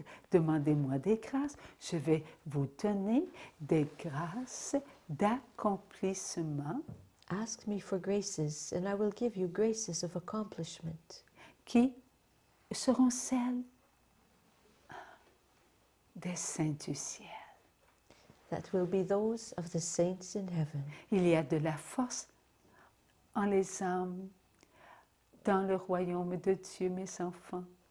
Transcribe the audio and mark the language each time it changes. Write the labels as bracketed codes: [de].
[fr] demandez-moi des grâces. Je vais vous donner des grâces d'accomplissement [en] ask me for graces, and I will give you graces of accomplishment [fr] qui seront celles des saints du ciel. [en] that will be those of the saints in heaven. [fr] Il y a de la force en les âmes dans le royaume de Dieu, mes enfants.